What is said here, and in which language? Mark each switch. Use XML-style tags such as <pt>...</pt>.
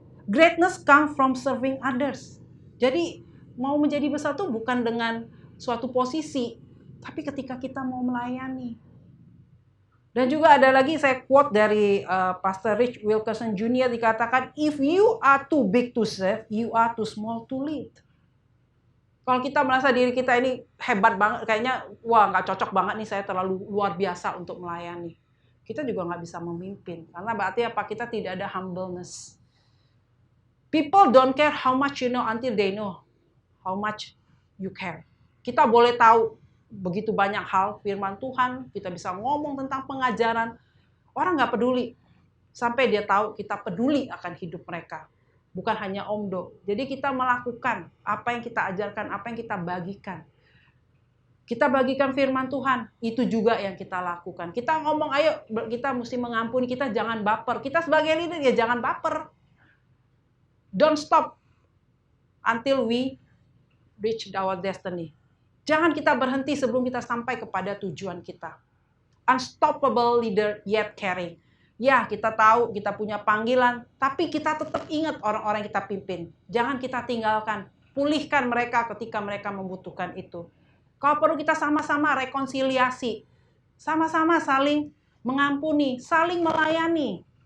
<en>Greatness come from serving others.</en> <id>Jadi mau menjadi besar itu bukan dengan suatu posisi, tapi ketika kita mau melayani. Dan juga ada lagi saya quote dari Pastor Rich Wilkerson Jr. dikatakan,</id> <en>if you are too big to serve, you are too small to lead.</en> <id>Kalau kita merasa diri kita ini hebat banget, kayaknya wah nggak cocok banget nih, saya terlalu luar biasa untuk melayani. Kita juga nggak bisa memimpin. Karena berarti apa? Kita tidak ada humbleness.</id> <en>People don't care how much you know until they know how much you care.</en> <id>Kita boleh tahu begitu banyak hal firman Tuhan, kita bisa ngomong tentang pengajaran, orang nggak peduli sampai dia tahu kita peduli akan hidup mereka, bukan hanya omdo. Jadi kita melakukan apa yang kita ajarkan, apa yang kita bagikan. Kita bagikan firman Tuhan, itu juga yang kita lakukan. Kita ngomong, ayo kita mesti mengampuni, kita jangan baper. Kita sebagai leader ya jangan baper.</id> <en>Don't stop until we reach our destiny.</en> <id>Jangan kita berhenti sebelum kita sampai kepada tujuan kita.</id> <en>Unstoppable leader yet caring.</en> <id>Ya, kita tahu kita punya panggilan, tapi kita tetap ingat orang-orang yang kita pimpin. Jangan kita tinggalkan. Pulihkan mereka ketika mereka membutuhkan itu. Kalau perlu kita sama-sama rekonsiliasi. Sama-sama saling mengampuni, saling melayani.</id>